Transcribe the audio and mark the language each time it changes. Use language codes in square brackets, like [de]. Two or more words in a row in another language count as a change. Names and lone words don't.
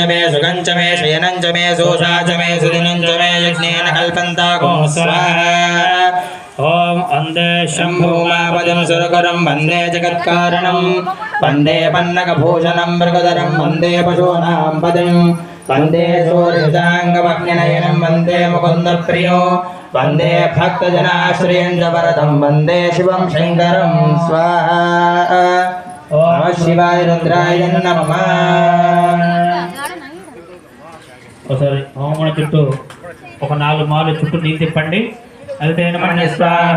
[sa] मे सुगञ्च मे शयनञ्च मे सोषा च मे सुदिनञ्च मे यज्ञेन कल्पन्तागुं स्वाहा ॐ वन्दे शम्भुमापदं सुरकरं वन्दे जगत्कारणं वन्दे पन्नगभूषणं मृगधरं वन्दे पशूनां पदं वन्दे सूर्यजाङ्गमग्निनयनं वन्दे मुकुन्दप्रियो वन्दे भक्तजनाश्रयं च वरदं वन्दे शिवं शङ्करं स्वाहा ॐ शिवाय रुद्राय नमः [te] ఒకసారి హోమం చుట్టూ ఒక 4 మార్లు చుట్టూ నీళ్ళు తిప్పండి. అయితే